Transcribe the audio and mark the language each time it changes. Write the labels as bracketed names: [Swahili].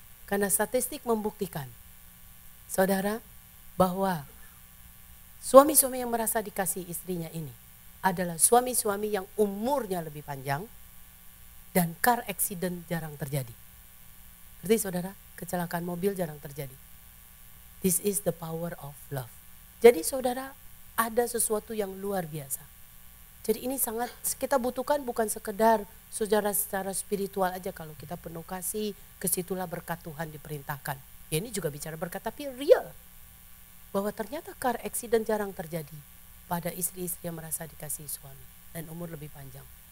[Indonesian] Karena statistik membuktikan, saudara, bahwa suami-suami yang merasa dikasih istrinya ini adalah suami-suami yang umurnya lebih panjang dan [English] car accident [Indonesian] jarang terjadi. Berarti saudara, kecelakaan mobil jarang terjadi. [English] This is the power of love. [Indonesian] Jadi saudara, ada sesuatu yang luar biasa. Jadi ini sangat kita butuhkan, bukan sekedar saudara secara spiritual aja. Kalau kita penuh kasih, kesitulah berkat Tuhan diperintahkan. Ya ini juga bicara berkat, tapi real. Bahwa ternyata [English] car accident [Indonesian] jarang terjadi pada istri-istri yang merasa dikasih suami dan umur lebih panjang.